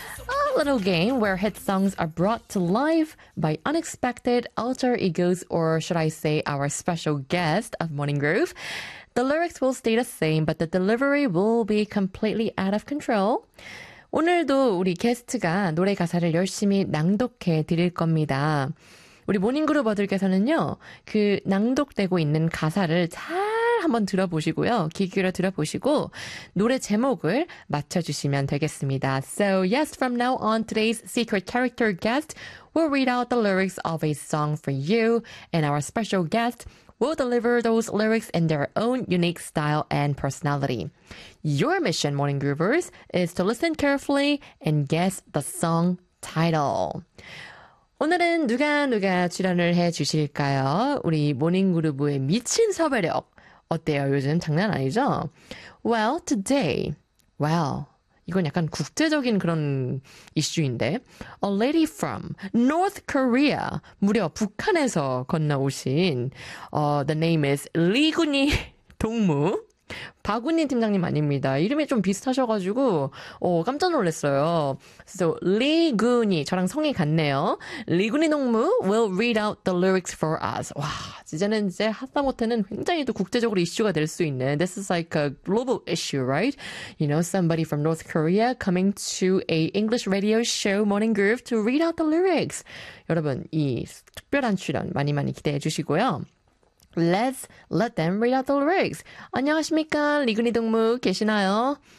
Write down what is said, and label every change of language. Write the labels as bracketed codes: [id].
[en] A little game where hit songs are brought to life by unexpected alter egos, or should I say our special guest of Morning Groove. The lyrics will stay the same, but the delivery will be completely out of control. [ko] 오늘도 우리 게스트가 노래 가사를 열심히 낭독해 드릴 겁니다. 우리 Morning Groove분들께서는요, 그 낭독되고 있는 가사를 잘 한번 들어보시고요. 귀 기울여 들어보시고 노래 제목을 맞춰주시면 되겠습니다. [en] So yes, from now on, today's secret character guest will read out the lyrics of a song for you. And our special guest will deliver those lyrics in their own unique style and personality. Your mission, Morning Groovers, is to listen carefully and guess the song title. [ko] 오늘은 누가 출연을 해 주실까요? 우리 모닝그룹의 미친 섭외력 어때요? 요즘 장난 아니죠? [en] Well, today, well, [ko] 이건 약간 국제적인 그런 이슈인데 [en] A lady from North Korea, [ko] 무려 북한에서 건너오신 [en] The name is [ko] 리군이 동무 바구니 팀장님 아닙니다. 이름이 좀 비슷하셔가지고 깜짝 놀랐어요. So, 리군이, 저랑 성이 같네요. [en] 리군이 동무 will read out the lyrics for us. [ko] 와, 이제는 이제 하다못해는 굉장히 또 국제적으로 이슈가 될 수 있는 [en] This is like a global issue, right? You know, somebody from North Korea coming to a English radio show Morning Groove to read out the lyrics. [ko] 여러분, 이 특별한 출연 많이 많이 기대해 주시고요. [en] Let's let them read out the lyrics. [ko] 안녕하십니까, 리그니 동무 계시나요?